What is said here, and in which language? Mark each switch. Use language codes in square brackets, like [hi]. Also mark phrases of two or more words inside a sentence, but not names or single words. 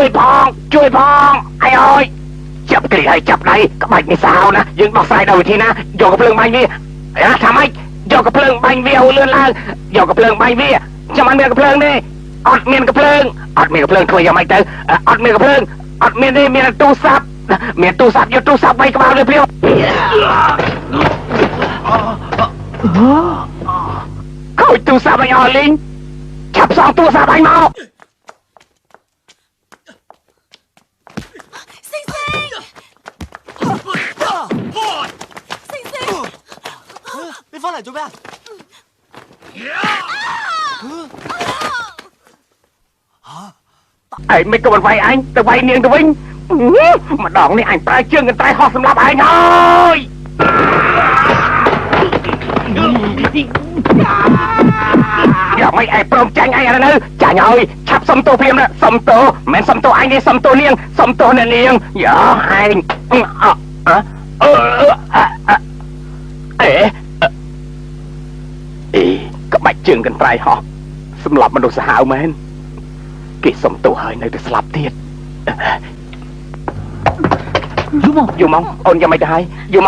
[km] ផងអីអើយចាប់ក្រៀកហើយចាប់ដៃក្បាច់នេះសាហាវណាយើងដោះស្រាយដោយវិធីណាយកកំភ្លើងបាញ់វាថាម៉េចយកកំភ្លើងបាញ់វាឲ្យលឿនឡើងយកកំភ្លើងបាញ់វាខ្ញុំអត់មានកំភ្លើងទេអត់មានកំភ្លើងធ្វើយ៉ាងម៉េចទៅអត់មានកំភ្លើងអត់មានទេមានទូរស័ព្ទយកទូរស័ព្ទ3ក្បាលលើភ្លាមខូចទូរស័ព្ទឲ្យអស់លីងឆាប់សងទូរស័ព្ទឲ្យមក [yue] 你翻嚟做咩啊？ [km] ឯងមិនក៏មិនវាយអញទៅវាយនាងទៅវិញម្ដងនេះអញប្រើជើងកន្ត្រៃហោះសម្រាប់ឯងហើយ យ៉ាងម៉េចឯងព្រមចាញ់ឯងឥឡូវចាញ់ហើយឆាប់សុំទោសព្រាមណាសុំទោសមិនសុំទោសអញទេសុំទោសនាងសុំទោសអ្នកនាងយ៉ាឯងក្បាច់ជើងកន្ត្រៃហោះសម្រាប់មនុស្សសាហាវមែនគេសុំទោសហើយនៅតែស្លាប់ទៀតយូម៉ងអូនយ៉ាងម៉េចទៅហើយយូម៉ង